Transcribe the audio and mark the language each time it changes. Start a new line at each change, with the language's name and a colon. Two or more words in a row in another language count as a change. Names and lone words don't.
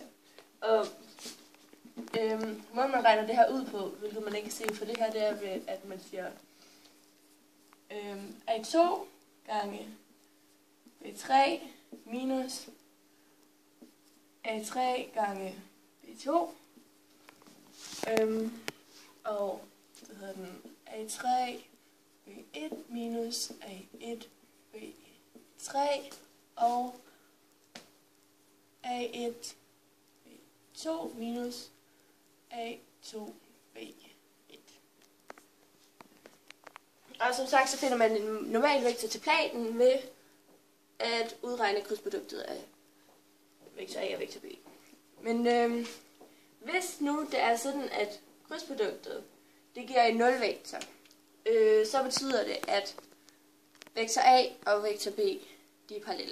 Danish: Og måden man regner det her ud på, hvilket man ikke kan se for det her, det er ved, at man siger A2 gange B3 minus A3 gange B2, og så hedder den A3 B1 minus A1 B3 og A1 B2 minus A2 B1. Og som sagt, så finder man en normal vektor til planen ved at udregne krydsproduktet af vektor A og vektor B. Men hvis nu det er sådan, at krydsproduktet det giver en nulvektor, så betyder det, at vektor A og vektor B de er parallelle.